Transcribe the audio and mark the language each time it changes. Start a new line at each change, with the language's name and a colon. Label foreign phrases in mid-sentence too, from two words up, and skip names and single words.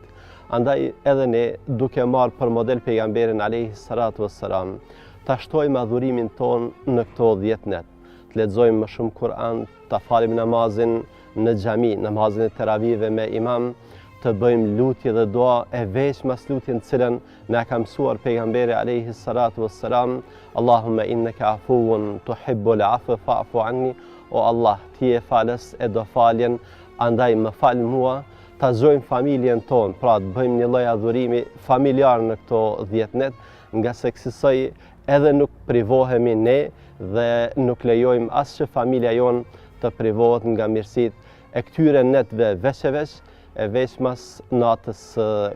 Albanian: Andaj edhe ne, duke marrë për model pejgamberin
Arabic: عليه الصلاة والسلام,
Albanian: ta shtojmë adhurimin ton në këto 10 net. Të lexojmë më shumë Kur'an, ta falim namazin në xhami, namazin e teravive me imam, të bëjmë lutje dhe dua e veç mas lutjen cilën na ka mësuar pejgamberi
Arabic: عليه الصلاة والسلام, اللهم إنك عفو تحب العفو فاعف عني.
Albanian: O Allah, ti e falës e do faljen, andaj më fal mua. Ta zojmë familjen tonë, pra të bëjmë një lloj adhurimi familjar në këto 10 net, nga se kësaj edhe nuk privohemi ne dhe nuk lejojmë as që familja jonë të privohet nga mirësitë e këtyre netve veç e veç mas natës së Kadrit.